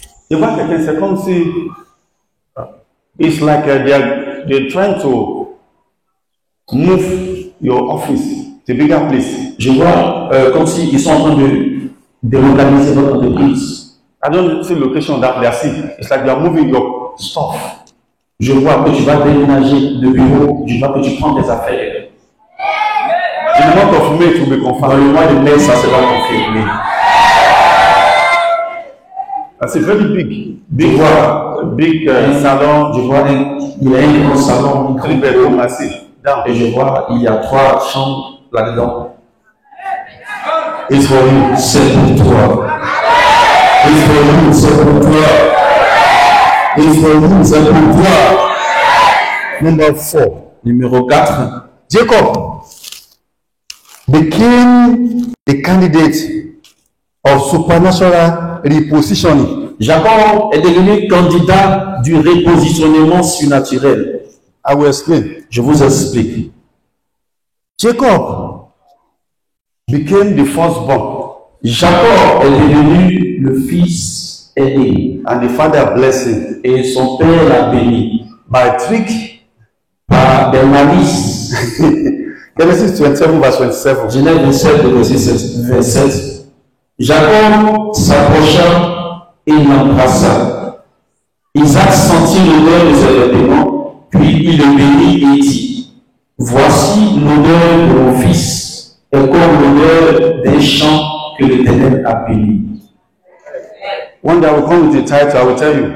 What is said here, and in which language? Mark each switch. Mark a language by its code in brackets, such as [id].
[fr] Je vois quelqu'un, c'est comme si [en] it's like they're trying to move your office to a bigger place. [fr] Je vois comme s'ils sont en train de organiser votre entreprise. [en] I don't see location that they are seeing. It's like they are moving your stuff. [fr] Je vois que tu vas déménager de bureau, je vois que tu prends tes affaires. [en] In the month of May, it will be [fr] Dans [en] confirmed. [fr] le mois de mai, ça sera confirmé. [en] C'est very big. [fr] Je vois, [en] Big salon. [fr] il y a un grand salon, [en] 3 bedroom, I see. Down. [fr] et je vois, il y a 3 chambres là-dedans. [en] It's for you. [fr] C'est pour toi. [en] It's for you, [fr] c'est pour toi. [en] It's for you, c'est pour toi. Number 4. [fr] Numéro 4. [en] Jacob became a candidate of supernatural repositioning. [fr] Jacob est devenu candidat du repositionnement surnaturel. [en] I will explain. [fr] Je vous explique. [en] Jacob became the firstborn, [fr] Jacob est devenu le fils aîné [en] and the father blessed him [fr] et son père l'a béni [en] by trick. [fr] par des malices. [en] Genesis 27 verse 27. [fr] Genèse 27, verset 27. Jacob s'approcha et l'embrassa. Isaac sentit l'odeur de ses vêtements, puis il le bénit et dit, voici l'odeur de mon fils, est comme l'odeur d'un champ que l'Éternel a béni. [en] One day I will come with a title, I will tell you.